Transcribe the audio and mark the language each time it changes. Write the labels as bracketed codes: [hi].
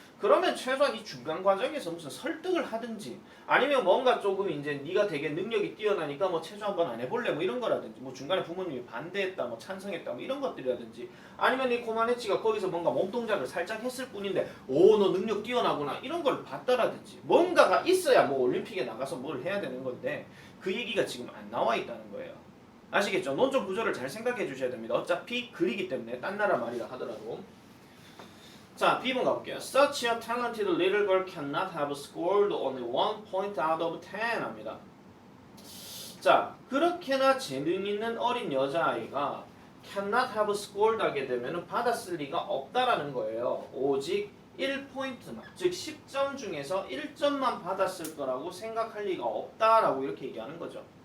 [ko] 그러면 최소한 이 중간 과정에서 무슨 설득을 하든지 아니면 뭔가 조금 이제 네가 되게 능력이 뛰어나니까 뭐 체조 한번 안 해볼래 뭐 이런 거라든지 뭐 중간에 부모님이 반대했다 뭐 찬성했다 뭐 이런 것들이라든지 아니면 이 코마네치가 거기서 뭔가 몸동작을 살짝 했을 뿐인데 오 너 능력 뛰어나구나 이런 걸 봤다라든지 뭔가가 있어야 뭐 올림픽에 나가서 뭘 해야 되는 건데 그 얘기가 지금 안 나와 있다는 거예요. 아시겠죠? 논점 구조를 잘 생각해 주셔야 됩니다. 어차피 글이기 때문에 딴 나라 말이라 하더라도. 자, B번 가볼게요. [en] Such a talented little girl cannot have scored only 1 point out of 10 합니다. [ko] 자, 그렇게나 재능 있는 어린 여자아이가 cannot have scored 하게 되면 받았을 리가 없다라는 거예요. 오직 1포인트만, 즉 10점 중에서 1점만 받았을 거라고 생각할 리가 없다라고 이렇게 얘기하는 거죠.